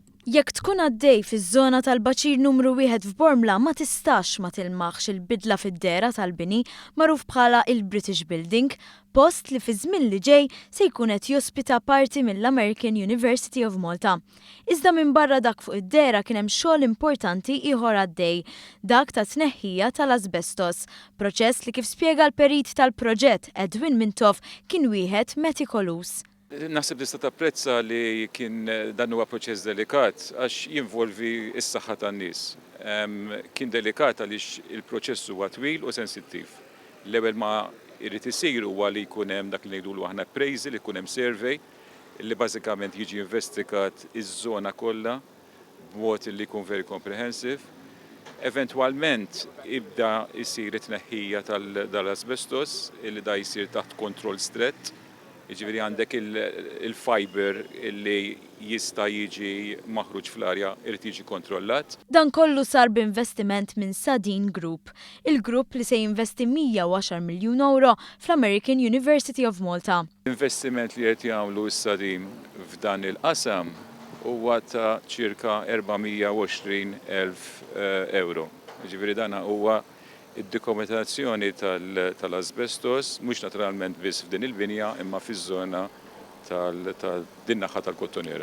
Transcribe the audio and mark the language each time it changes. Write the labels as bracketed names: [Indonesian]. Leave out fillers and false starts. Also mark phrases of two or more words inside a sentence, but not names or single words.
[Maltese] Jekk tkun għaddej fiż-żona tal-Baċir numru 1 f'Bormla ma tistax ma tilmaħx il-bidla fid-dera tal-bini magħruf bħala il-British Building, post li fi żmien li ġej se jkun qed jospita parti mill-American University of Malta. Iżda minn barra dak fuq id-dera kien hemm xogħol importanti ieħor għaddej, dak ta' tneħħija tal-asbestos, proċess li kif spjega l-perit tal-proġett Edwin Mintoff kien wieħed metikolus. Naħseb tista' tapprezza li kien dan huwa proċess delikat għax jinvolvi s-saħħa tan-nies. Kien delikat għaliex il-proċess huwa twil u sensittiv. L-ewwel ma jrid isir huwa li jkun hemm dak li ngħidulu aħna appraisal, li jkun hemm survey li bażikament jiġi investigat iż-żona kollha b'mod li jkun [English] very comprehensive. [Maltese] Eventwalment ibda jsir it-tneħħija tal-asbestos li da jsir taħt kontroll strett. Jiġifieri għandek il-fiber li jista' jiġi maħruġ fl-arja irid jiġi kontrollat. Dan kollu sar b'investiment minn Sadin Group, il-grupp li se jinvesti 110 miljun euro fl-American University of Malta. L-investiment li qed jagħmlu s-Sadin f'dan il-qasam huwa ta' ċirka 420,000 euro. Jiġifieri dan huwa id-dokumentazzjoni tal-asbestos, mhux naturalment biss f'din il-binja imma fiż-żona din naħa tal-Kottonera.